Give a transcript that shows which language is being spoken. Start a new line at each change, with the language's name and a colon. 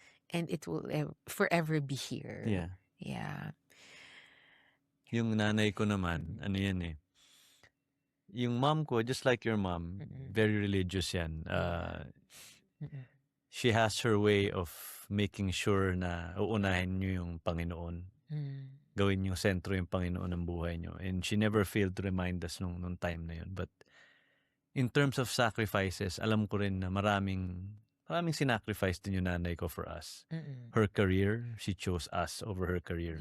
English: And it will forever be here. Yeah.
Filipino: Yung nanay ko naman, ano yan eh.
English: Yung mom ko, just like your mom, very religious yan. She has her way of making sure
Filipino: na uunahin nyo yung Panginoon. Gawin yung sentro yung Panginoon ng buhay nyo.
English: And she never failed to remind us
Filipino: nung time na yun.
English: But in terms of sacrifices,
Filipino: alam ko rin na maraming sinacrifice din yung nanay ko
English: for us. Her career, she chose us over her career.